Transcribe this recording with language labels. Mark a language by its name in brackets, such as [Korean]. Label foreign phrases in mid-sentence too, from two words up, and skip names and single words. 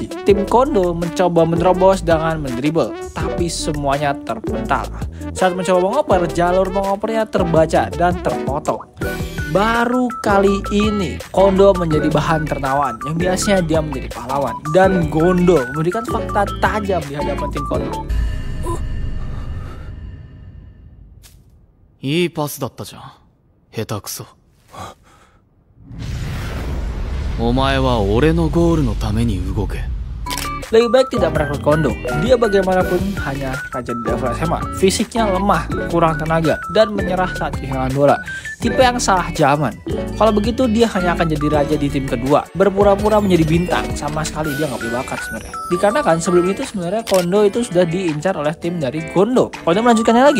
[Indonesian] Tim Kondo mencoba menerobos dengan mendribble, tapi semuanya terpental. Saat mencoba mengoper, jalur mengopernya terbaca dan terpotong. Baru kali ini Kondo menjadi bahan tertawaan yang biasanya dia menjadi pahlawan, dan Gondo memberikan fakta tajam di hadapan tim Kondo. [Japanese] いいパスだったじゃん。下手くそ。お前は俺のゴールのために動け。 [Indonesian] Lebih baik tidak merekrut Kondo. Dia bagaimanapun hanya raja di level SMA. Fisiknya lemah, kurang tenaga, dan menyerah saat kehilangan bola. Tipe yang salah zaman. Kalau begitu dia hanya akan jadi raja di tim kedua, berpura-pura menjadi bintang. Sama sekali dia nggak punya bakat sebenarnya. Dikarenakan sebelum itu sebenarnya Kondo itu sudah diincar oleh tim dari Gondo. Kondo melanjutkannya lagi.